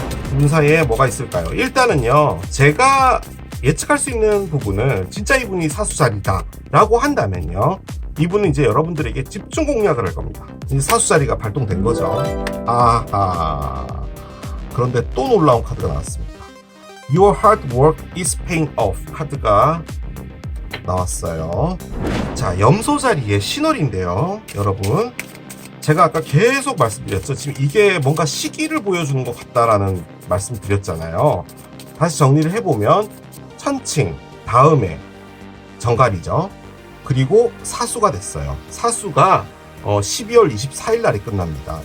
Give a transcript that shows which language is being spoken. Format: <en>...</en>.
<ko>두 분 사이에 뭐가 있을까요? 일단은요, 제가 예측할 수 있는 부분은 진짜 이분이 사수자리다 라고 한다면요, 이분은 이제 여러분들에게 집중 공략을 할 겁니다. 이제 사수자리가 발동된 거죠. 아하. 그런데 또 놀라운 카드가 나왔습니다.</ko> <en>Your hard work is paying off 카드가 나왔어요.</en> <ko>자, 염소 자리의 신월인데요, 여러분. 제가 아까 계속 말씀드렸죠. 지금 이게 뭔가 시기를 보여주는 것 같다라는 말씀 드렸잖아요. 다시 정리를 해보면 천칭 다음에 정갈이죠. 그리고 사수가 됐어요. 사수가 12월 24일 날이 끝납니다.</ko>